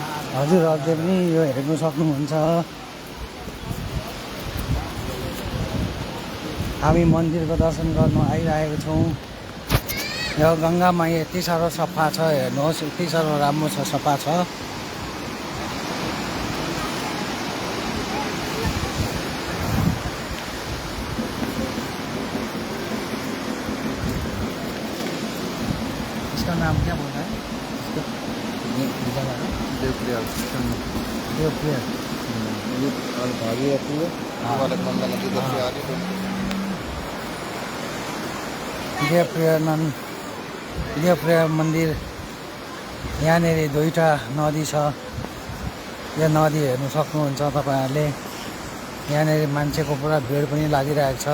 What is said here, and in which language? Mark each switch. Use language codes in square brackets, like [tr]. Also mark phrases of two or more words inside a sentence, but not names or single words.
[ne] हजुरहरूले पनि यो हेर्नु सक्नुहुन्छ। हामी मन्दिरको दर्शन गर्नु आइरहेको छौँ। यो गङ्गामा यति साह्रो सफा छ, हेर्नुहोस् यति साह्रो राम्रो छ, सफा छ। [hi] इसका नाम क्या बोल रहा है? देवप्रिया देवप्रिया। ये और भाभी रहती है वाले मंडल नदी इधर से आ रही है [ne] देवप्रिया मन्दिर। यहाँनिर दुईवटा नदी छ। यो नदी हेर्नु सक्नुहुन्छ तपाईँहरूले। यहाँनिर मान्छेको पुरा भिड पनि लागिरहेको छ।